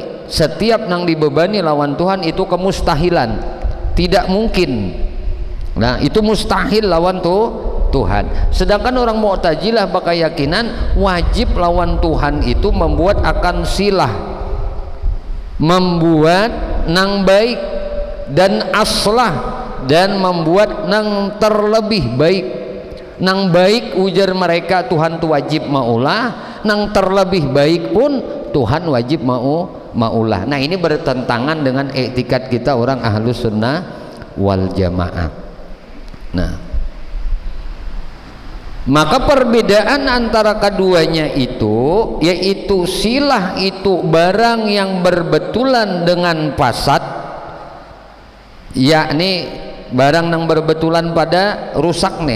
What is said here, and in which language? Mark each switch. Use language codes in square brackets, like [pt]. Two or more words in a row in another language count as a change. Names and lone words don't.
[bjn] Setiap nang dibebani lawan Tuhan itu kemustahilan, tidak mungkin. Nah, itu mustahil lawan Tuhan. Sedangkan orang Mu'tazilah berkeyakinan wajib lawan Tuhan itu membuat akan silah, membuat nang baik dan aslah, dan membuat nang terlebih baik. Nang baik ujar mereka Tuhan tu wajib maulah, nang terlebih baik pun Tuhan wajib maulah. [id] Nah, ini bertentangan dengan etikat kita orang Ahlus Sunnah wal Jamaah. Nah, Maka perbedaan antara keduanya itu yaitu silah itu barang yang berbetulan dengan fasad, yakni barang yang berbetulan pada rusak nih.